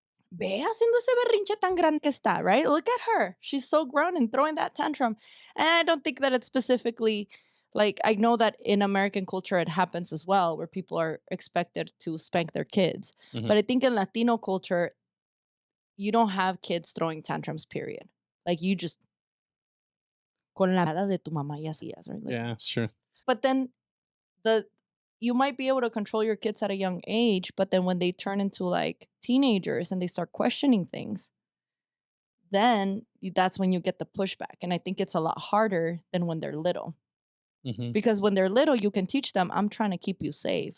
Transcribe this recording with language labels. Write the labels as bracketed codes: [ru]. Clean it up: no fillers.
[es] Ve haciendo ese berrinche tan grande que está, right? [en] Look at her. She's so grown and throwing that tantrum. And I don't think that it's specifically, like, I know that in American culture it happens as well, where people are expected to spank their kids. But I think in Latino culture, you don't have kids throwing tantrums, period. Like, you just, [es] con la mirada de tu mamá y hacías, right? [en] Like, yeah, sure. but then you might be able to control your kids at a young age, but then when they turn into like teenagers and they start questioning things, then that's when you get the pushback. And I think it's a lot harder than when they're little. Because when they're little, you can teach them, I'm trying to keep you safe.